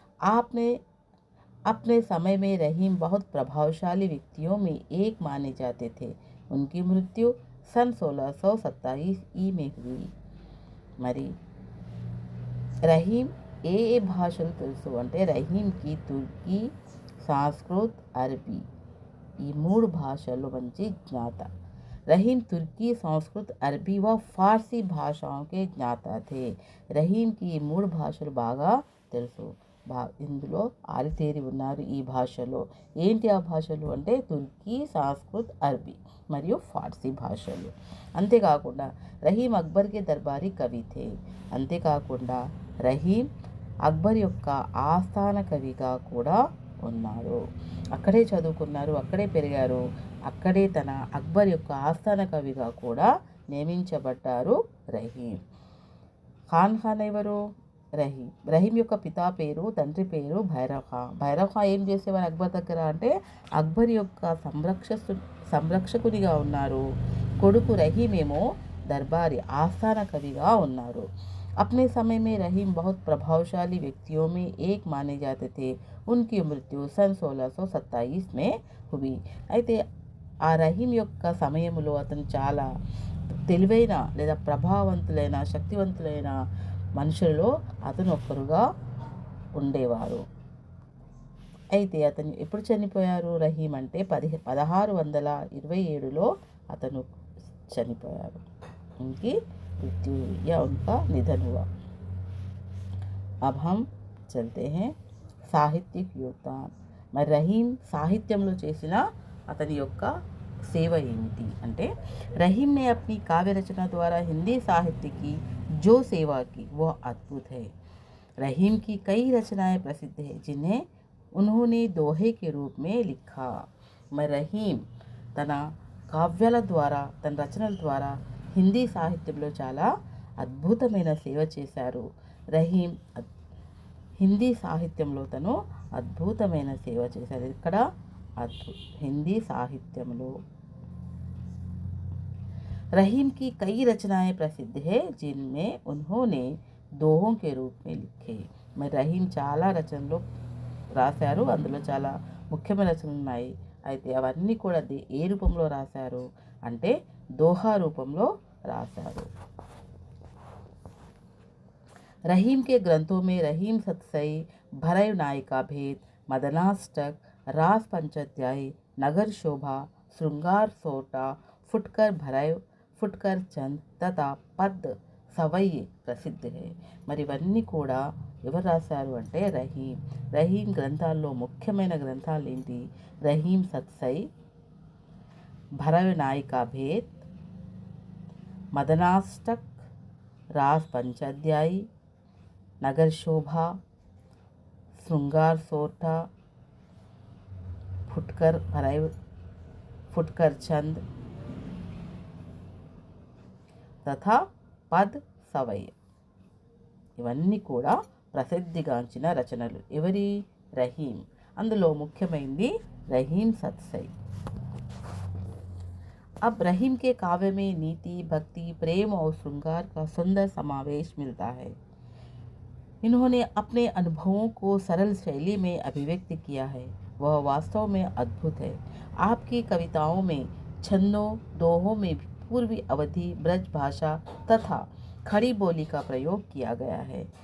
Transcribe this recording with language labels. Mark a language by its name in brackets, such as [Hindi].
[Hindi] आपने अपने समय में रहीम बहुत प्रभावशाली व्यक्तियों में एक माने जाते थे. उनकी मृत्यु सन 1627 में हुई. [Telugu] మరి రహీం ఏ భాషలు తెలుసు అంటే రహీంకి तुर्की, संस्कृत, अरबी ఈ 3 భాషలు మంచి జ్ఞాత. [Hindi] रहीम तुर्की, संस्कृत, अरबी व फारसी भाषाओं के ज्ञाता थे. [Telugu] రహీంకి ఈ 3 భాషలు బాగా తెలుసు. ఇందులో ఆరితేరి ఉన్నారు ఈ భాషలో. ఏంటి ఆ భాషలు అంటే తుర్కీ, సంస్కృత్, అరబీ మరియు ఫార్సీ భాషలు. అంతేకాకుండా రహీం అక్బర్కి దర్బారీ కవి थे. అంతేకాకుండా రహీం అక్బర్ యొక్క ఆస్థాన కవిగా కూడా ఉన్నారు. అక్కడే చదువుకున్నారు, అక్కడే పెరిగారు, అక్కడే తన అక్బర్ యొక్క ఆస్థాన కవిగా కూడా నియమించబడ్డారు రహీం. ఖాన్ ఎవరు? రహీం యొక్క పితా పేరు, తండ్రి పేరు భైరవ్ ఖాన్. భైరవ్ ఖాన్ ఏం చేసేవారు అక్బర్ దగ్గర అంటే అక్బర్ యొక్క సంరక్షకునిగా ఉన్నారు. కొడుకు రహీం ఏమో దర్బారీ ఆస్థాన కవిగా ఉన్నారు. [Hindi] अपने समय में रहीम बहुत प्रभावशाली व्यक्तियों में एक माने जाते थे. उनकी मृत्यु सन 1627 में हुई. [Telugu] అయితే ఆ రహీం యొక్క సమయంలో అతను చాలా తెలివైన లేదా ప్రభావవంతులైన శక్తివంతులైన మనుషులలో అతను ఒక్కరుగా ఉండేవారు. అయితే అతను ఎప్పుడు చనిపోయారు రహీం అంటే 1627లో అతను చనిపోయారు. [Hindi] उनकी मृत्यु या उनका निधन हुआ. अब हम चलते हैं [Telugu] సాహిత్యక యోగదాన్. మరి రహీం సాహిత్యంలో చేసిన అతని యొక్క [Hindi] सेवा [Telugu] ఏమిటి అంటే [Hindi] रहीम ने अपनी काव्य रचना द्वारा हिंदी साहित्य की जो सेवा की वह अद्भुत है। रहीम की कई रचनाएं प्रसिद्ध हैं जिन्हें उन्होंने दोहे के रूप में लिखा। [Telugu] मैं रहीम తన కావ్యాల ద్వారా తన రచనల ద్వారా హిందీ సాహిత్యంలో చాలా అద్భుతమైన సేవ చేశారు. రహీం హిందీ సాహిత్యంలో తను అద్భుతమైన సేవ చేశారు. ఇక్కడ హిందీ సాహిత్యంలో [Hindi] रहीम की कई रचनाएं प्रसिद्ध है जिनमें उन्होंने दोहों के रूप में लिखे। [Telugu] మరి రహీం చాలా రచనలు రాశారు, అందులో చాలా ముఖ్యమైన రచనలు ఉన్నాయి. అయితే అవన్నీ కూడా ఏ రూపంలో రాశారు అంటే దోహా రూపంలో రాశారు. [Hindi] रहीम के ग्रंथों में रहीम सतसई, भरय नायिका भेद, मदनाष्टक, रास पंचाध्याय, नगर शोभा, श्रृंगार सोटा, फुटकर भरय, फुटकर चंद तथा पद సవయ్యి ప్రసిద్ధి హే. [Telugu] మరి ఇవన్నీ కూడా ఎవరు రాశారు అంటే రహీం. రహీం గ్రంథాల్లో ముఖ్యమైన గ్రంథాలు ఏంటి? రహీం సత్సై, భరవ నాయికా భేద్, మదనాష్టక్, రాస్ పంచాధ్యాయి, నగర్ శోభా, శృంగార్ సోఠా, ఫుట్కర్ భరవ్, ఫుట్కర్ చంద్ తథా పద్ సవయ్. ఇవన్నీ కూడా ప్రసిద్ధిగాంచిన రచనలు. ఎవరి? రహీం. అందులో ముఖ్యమైనది రहीम सतसई। [Hindi] अब रहीम के काव्य में नीति, भक्ति, प्रेम और श्रृंगार का सुंदर समावेश मिलता है। इन्होंने अपने अनुभवों को सरल शैली में अभिव्यक्त किया है, वह वास्तव में अद्भुत है। आपकी कविताओं में छंदों, दोहों में पूर्वी अवधि, ब्रज भाषा तथा खड़ी बोली का प्रयोग किया गया है।